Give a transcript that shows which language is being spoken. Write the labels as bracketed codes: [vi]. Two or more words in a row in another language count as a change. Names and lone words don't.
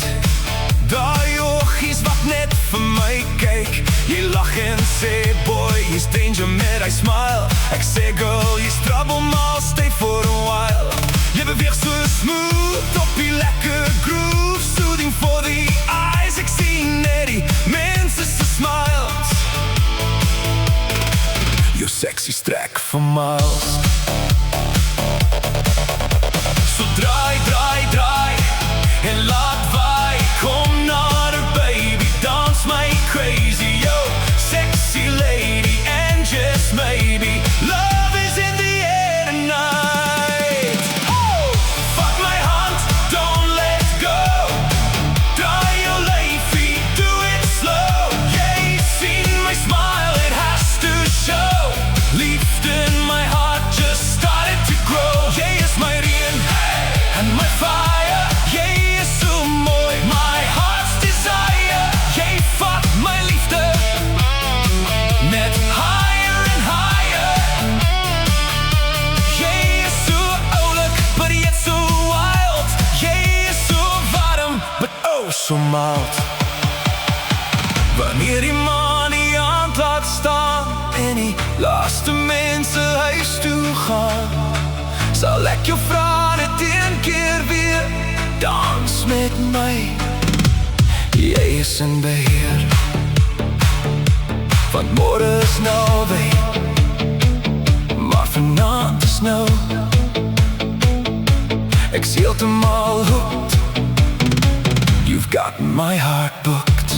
[af] Daai oogies wat net vir my kyk. Jy lag en sê, boy, jy's danger met hy smile. Ek sê, [en] girl, jy's trouble, maar stay for a while. [af] Jy beweeg so smooth op die lekker groove, [en] soothing for the eyes. [af] Ek sien net die mense se smiles. Jou sexy strek for miles. So draai, draai, draai en laat waai. Kom nader, baby, dans my crazy. [en] Yo, sexy lady, and just maybe love is in the air tonight. Oh, [af] vat my hand, [en] don't let go. [af] Draai jou lyfie, [en] do it slow. [af] Jy sien my [en] smile, it has to show. [af] Liefde in my [en] heart just started to grow. [af] Jy is my reën [en] and my fire. [af] Jy is so mooi, [en] my heart's desire. [af] Jy vat my liefde net [en] higher and higher. [af] Jy is so oulik, [en] but yet so wild. [af] Jy is so warm, [en] but oh so mild. [af] Wanneer die maan die aand laat staan en die laaste mense huis toe gaan, sal ek jou vra net een keer weer, dans met my. Jy is in beheer, want môre is naby, maar vanaand is nou. Ek's heeltemal hooked. [en] You've got my heart booked.